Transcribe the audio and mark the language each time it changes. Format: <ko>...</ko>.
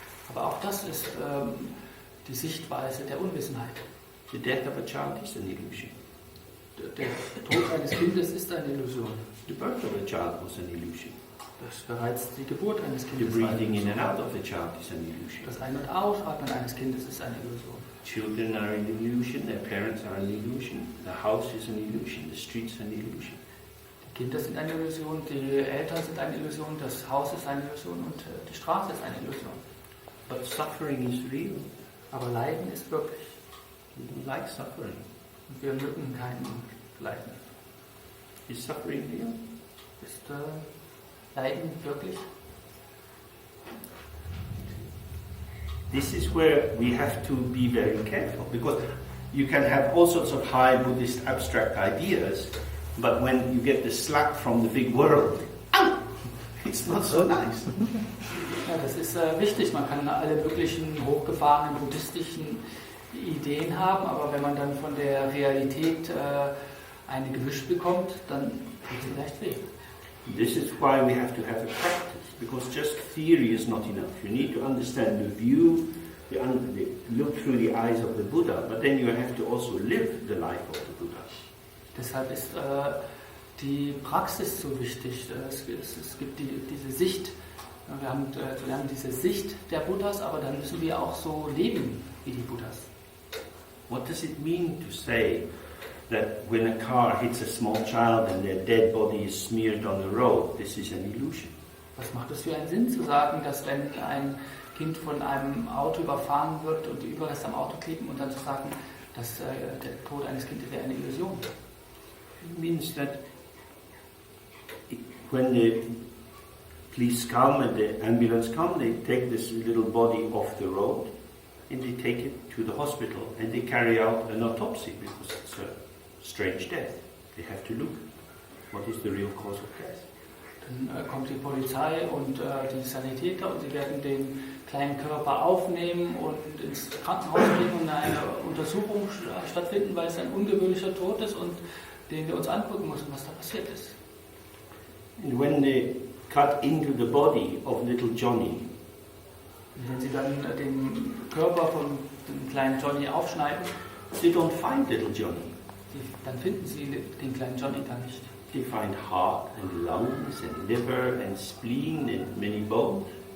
<de>Aber auch das ist die Sichtweise der Unwissenheit.</de> <en>The death of a child is an illusion.</en> <de>Der Tod eines Kindes ist eine Illusion.</de> <en>The birth of a child was an illusion.</en> <de>Das bereits die Geburt eines</de> <en>The</en> <de>Kindes war eine</de> <en>breathing in</en> <de>Illusion.</de> <en>and out of the child is an illusion.</en> <de>Das Ein- und Ausatmen eines Kindes ist eine Illusion.</de> <en>Children are an illusion, their parents are an illusion, the house is an illusion, the streets are an illusion.</en> <de>Die Kinder sind eine Illusion, die Eltern sind eine Illusion, das Haus ist eine Illusion und die Straße ist eine Illusion.</de> <en>But suffering is real.</en> <de>Aber Leiden ist wirklich.</de> <en>We don't like suffering.</en> <de>Und wir mögen keinen Leiden.</de> <en>Is suffering real?</en> <de>Ist Leiden wirklich?</de> <en>This is where we have to be very careful, because you can have all sorts of high Buddhist abstract ideas, but when you get the slap from the big world, it's not so nice.</en> <de>Ja, das ist wichtig. Man kann alle möglichen hochgefahrenen buddhistischen Ideen haben, aber wenn man dann von der Realität eine gewischt bekommt, dann tut sie vielleicht weh.</de> <en>This is why we have to have a practice, because just theory is not enough. You need to understand the view, look through the eyes of the Buddha, but then you have to also live the life of the Buddha.</en> <de>Deshalb ist die Praxis so wichtig. Es gibt diese Sicht, wir haben diese Sicht der Buddhas, aber dann müssen wir auch so leben wie die Buddhas.</de> <en>What does it mean to say that when a car hits a small child and their dead body is smeared on the road, this is an illusion?</en> <de>Was macht es für einen Sinn zu sagen, dass wenn ein Kind von einem Auto überfahren wird und die Überreste am Auto kleben und dann zu sagen, dass der Tod eines Kindes wäre eine Illusion?</de> <en>It means that when the police come and the ambulance come, they take this little body off the road and they take it to the hospital and they carry out an autopsy because it's a strange death. They have to look. What is the real cause of death?</en> <de>Dann kommt die Polizei und die Sanitäter und sie werden den kleinen Körper aufnehmen und ins Krankenhaus bringen und eine Untersuchung stattfinden, weil es ein ungewöhnlicher Tod ist und den wir uns angucken müssen, was da passiert ist.</de> <en>And when they cut into the body of little Johnny,</en> <de>Und wenn sie dann den Körper von dem kleinen Johnny aufschneiden,</de> <en>they don't find little Johnny.</en> <de>dann finden sie den kleinen Johnny da nicht.</de> <en>They find heart and lungs and liver and spleen and many bones.</en>